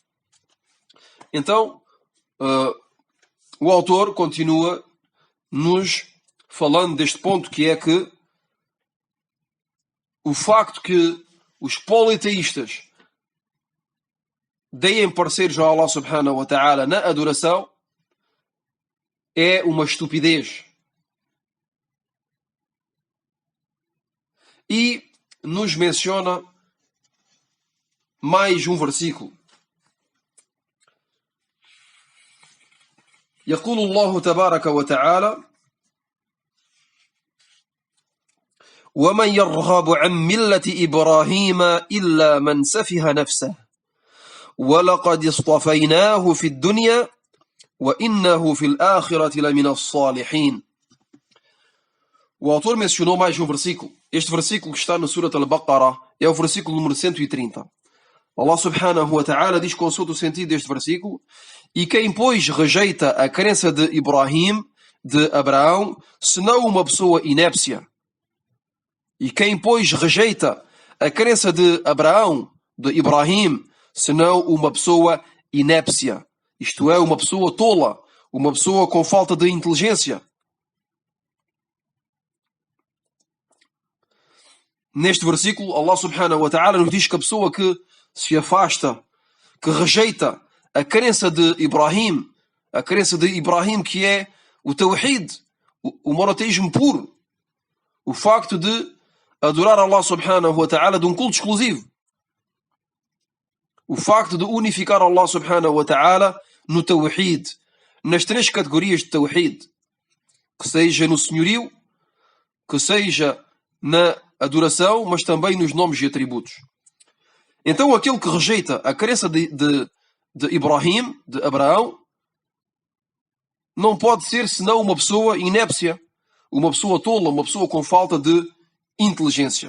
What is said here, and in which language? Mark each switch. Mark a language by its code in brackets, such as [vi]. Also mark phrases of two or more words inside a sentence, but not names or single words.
[pt] Então, o autor continua nos falando deste ponto, que é que o facto que os politeístas deem parceiros a Allah [ar] سبحانه وتعالى [pt] na adoração é uma estupidez. E nos menciona mais um versículo. [ar] يقول الله تبارك وتعالى ومن يرغب عن ملة إبراهيم إلا من سفه نفسه ولقد اصطفيناه في الدنيا وإنه في الآخرة لمن الصالحين. [pt] O autor mencionou mais um versículo. Este versículo que está no Surat Al-Baqarah é o versículo número 130. Allah [ar] سبحانه وتعالى [pt] diz, consoante o sentido deste versículo: e quem, pois, rejeita a crença de Ibrahim, de Abraão, senão uma pessoa inépcia. E quem, pois, rejeita a crença de Abraão, de Ibrahim, senão uma pessoa inépcia. Isto é, uma pessoa tola, uma pessoa com falta de inteligência. Neste versículo, Allah [ar] سبحانه وتعالى [pt] nos diz que a pessoa que se afasta, que rejeita a crença de Ibrahim que é o Tawhid, o monoteísmo puro, o facto de adorar Allah [ar] سبحانه وتعالى [pt] de um culto exclusivo, o facto de unificar Allah [ar] سبحانه وتعالى [pt] no Tawhid, nas 3 categorias de Tawhid, que seja no senhorio, que seja na adoração, mas também nos nomes e atributos. Então aquele que rejeita a crença de Ibrahim, de Abraão, não pode ser senão uma pessoa inépcia, uma pessoa tola, uma pessoa com falta de inteligência.